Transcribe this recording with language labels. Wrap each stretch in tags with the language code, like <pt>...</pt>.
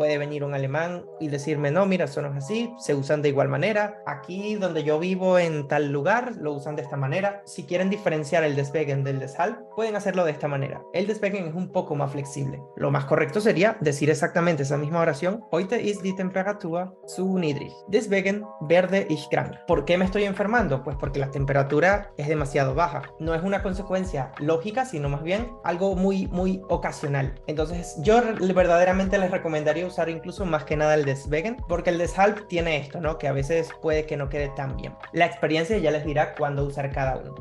<es>Puede venir un alemán y decirme, no, mira, eso no es así, se usan de igual manera. Aquí donde yo vivo en tal lugar, lo usan de esta manera. Si quieren diferenciar el Deswegen del Deshalb, pueden hacerlo de esta manera. El Deswegen es un poco más flexible. Lo más correcto sería decir exactamente esa misma oración.</es> <de>Heute ist die Temperatur zu niedrig. Deswegen werde ich krank.</de> <es>¿Por qué me estoy enfermando? Pues porque la temperatura es demasiado baja. No es una consecuencia lógica, sino más bien algo muy ocasional. Entonces yo verdaderamente les recomendaría usar incluso más que nada el Deswegen, porque el Deshalb tiene esto, ¿no? Que a veces puede que no quede tan bien. La experiencia ya les dirá cuándo usar cada uno.</es>